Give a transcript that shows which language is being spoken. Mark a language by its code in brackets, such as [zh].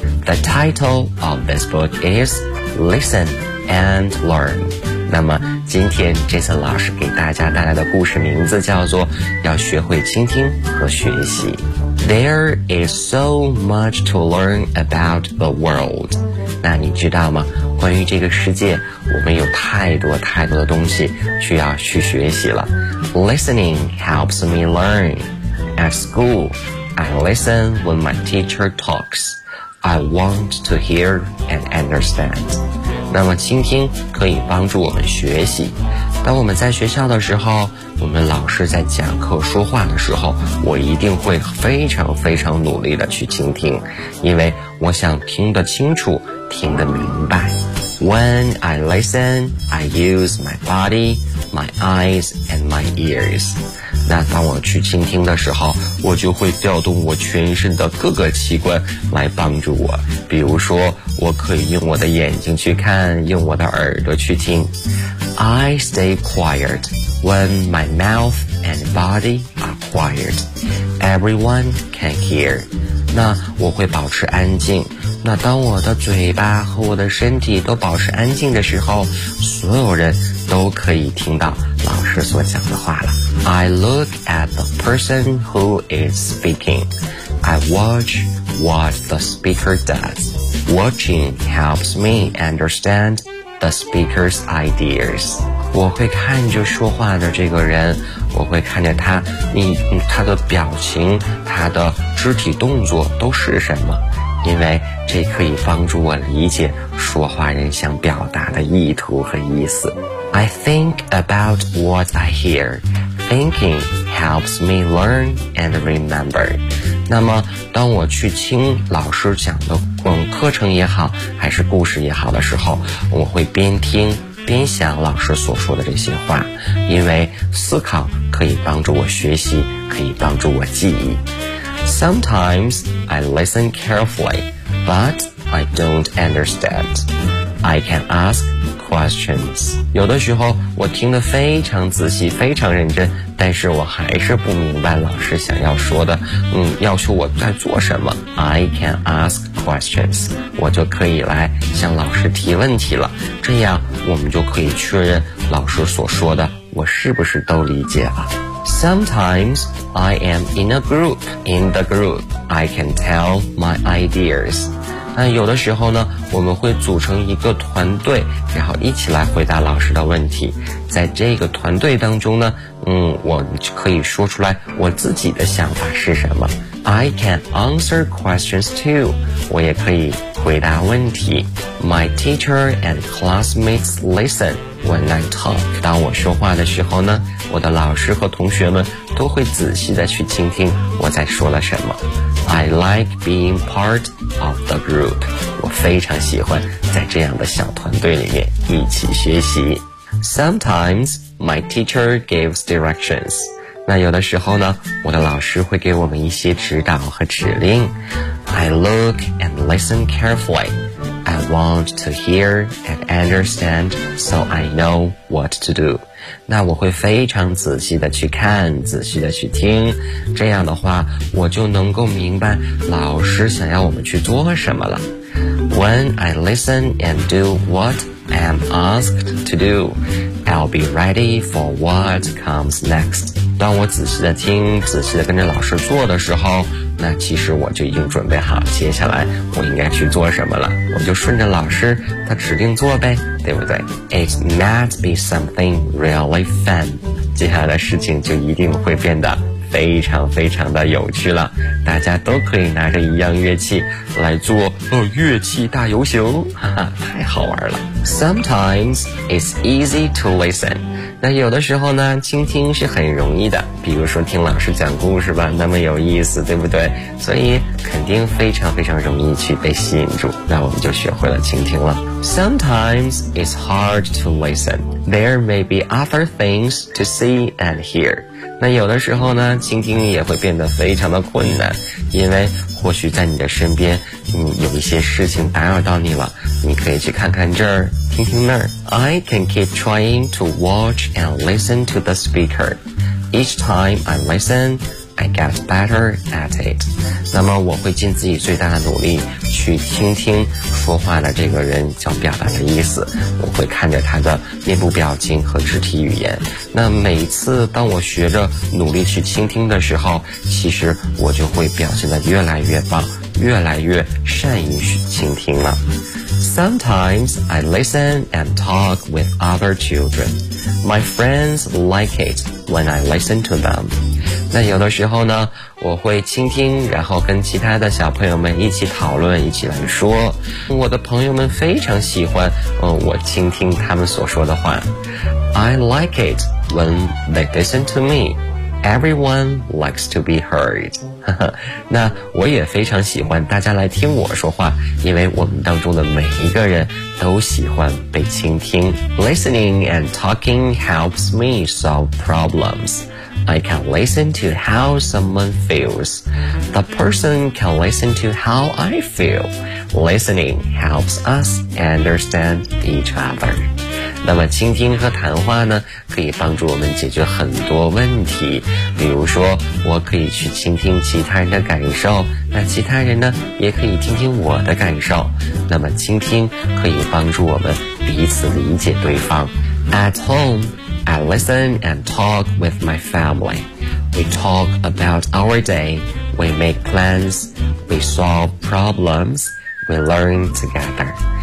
[en] The title of this book is Listen and Learn. [zh] 那么今天 Jason 老师给大家带来的故事名字叫做要学会倾听和学习。 [en] There is so much to learn about the world. [zh] 那你知道吗？关于这个世界，我们有太多太多的东西需要去学习了。 [en] Listening helps me learn. At school, I listen when my teacher talks. I want to hear and understand. [zh] 那么倾听可以帮助我们学习，当我们在学校的时候，我们老师在讲课说话的时候，我一定会非常非常努力的去倾听，因为我想听得清楚，听得明白。 [en] When I listen, I use my body, my eyes and my ears. [zh] 那当我去倾听的时候，我就会调动我全身的各个器官来帮助我，比如说我可以用我的眼睛去看，用我的耳朵去听。 [en] I stay quiet when my mouth and body are quiet. Everyone can hear. [zh] 那我会保持安静，那当我的嘴巴和我的身体都保持安静的时候，所有人都可以听到老师所讲的话了。 [en] I look at the person who is speaking. I watch what the speaker does. Watching helps me understand the speaker's ideas. [zh] 我会看着说话的这个人，我会看着他，他的表情，他的肢体动作都是什么，因为这可以帮助我理解说话人想表达的意图和意思。 [en] I think about what I hear. Thinking helps me learn and remember. [zh] 那么当我去听老师讲的课程也好还是故事也好的时候，我会边听边想老师所说的这些话，因为思考可以帮助我学习，可以帮助我记忆。 [en] Sometimes I listen carefully, but I don't understand. I can ask questions. [zh] 有的时候我听得非常仔细，非常认真，但是我还是不明白老师想要说的，要求我在做什么。 [en] I can ask questions. [zh] 我就可以来向老师提问题了。这样我们就可以确认老师所说的，我是不是都理解了。 [en] Sometimes I am in a group. In the group, I can tell my ideas. [zh] 那有的时候呢，我们会组成一个团队，然后一起来回答老师的问题。在这个团队当中呢，我可以说出来我自己的想法是什么。 [en] I can answer questions too. [zh] 我也可以回答问题。 [en] My teacher and classmates listen when I talk. [zh] 当我说话的时候呢，我的老师和同学们都会仔细地去倾听我在说了什么。 [en] I like being part of the group. [zh] 我非常喜欢在这样的小团队里面一起学习。 [en] Sometimes my teacher gives directions. [zh] 那有的时候呢，我的老师会给我们一些指导和指令。 [en] I look and listen carefully. I want to hear and understand, so I know what to do. [zh] 那我会非常仔细的去看，仔细的去听，这样的话，我就能够明白老师想要我们去做什么了。 [en] When I listen and do what I'm asked to do, I'll be ready for what comes next. [zh] 当我仔细的听，仔细的跟着老师做的时候，那其实我就已经准备好接下来我应该去做什么了，我就顺着老师他指定做呗，对不对？ [en] It might be something really fun. [zh] 接下来的事情就一定会变得非常非常的有趣了，大家都可以拿着一样乐器来做乐器大游行，哈哈，太好玩了。 [en] Sometimes it's easy to listen. [zh] 那有的时候呢，倾听是很容易的，比如说听老师讲故事吧，那么有意思，对不对？所以肯定非常非常容易去被吸引住，那我们就学会了倾听了。 [en] Sometimes it's hard to listen. There may be other things to see and hear. [zh] 那有的时候呢，倾听也会变得非常的困难，因为或许在你的身边，有一些事情打扰到你了，你可以去看看这儿，听听那儿。 [en] I can keep trying to watch and listen to the speaker. Each time I listen, I get better at it. [zh] 那么我会尽自己最大的努力去听听说话的这个人想表达的意思，我会看着他的面部表情和肢体语言。那每一次当我学着努力去倾听的时候，其实我就会表现得越来越棒，越来越善于去倾听了。 [en] Sometimes I listen and talk with other children. My friends like it when I listen to them. [zh] 那有的时候呢，我会倾听，然后跟其他的小朋友们一起讨论，一起来说。我的朋友们非常喜欢，我倾听他们所说的话。 [en] I like it when they listen to me. Everyone likes to be heard. [zh] 那我也非常喜欢大家来听我说话，因为我们当中的每一个人都喜欢被倾听。 [en] Listening and talking helps me solve problems. I can listen to how someone feels. The person can listen to how I feel. Listening helps us understand each other. [zh] 那么倾听和谈话呢，可以帮助我们解决很多问题，比如说我可以去倾听其他人的感受，那其他人呢也可以听听我的感受。那么倾听可以帮助我们彼此理解对方。 [en] At home, I listen and talk with my family. We talk about our day, we make plans, we solve problems, we learn together.